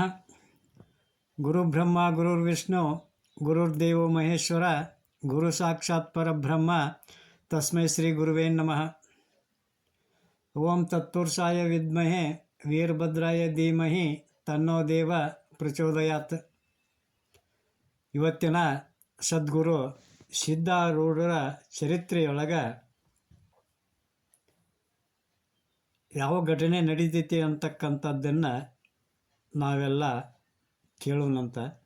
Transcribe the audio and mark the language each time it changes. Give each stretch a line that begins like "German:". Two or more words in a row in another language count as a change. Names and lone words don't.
Sanskrit: ಗುರುಬ್ರಹ್ಮ ಗುರುರ್ವಿಷ್ಣು ಗುರುರ್ದೇವೋ ಮಹೇಶ್ವರ ಗುರು ಸಾಕ್ಷಾತ್ ಪರಬ್ರಹ್ಮ ತಸ್ಮೈ ಶ್ರೀ ಗುರುವೇ ನಮಃ. ಓಂ ತತ್ಪುರುಷಾಯ ವಿದ್ಮಹೆ ವೀರಭದ್ರಾಯ ಧೀಮಹಿ ತನ್ನೋ ದೇವ ಪ್ರಚೋದಯಾತ್.
Kannada: ಇವತ್ತಿನ ಸದ್ಗುರು ಸಿದ್ಧಾರೂಢರ ಚರಿತ್ರೆಯೊಳಗೆ ಯಾವ ಘಟನೆ ನಡೀತೈತಿ ಅಂತಕ್ಕಂಥದ್ದನ್ನು ನಾವೆಲ್ಲ ಕೇಳೋಣಂತ.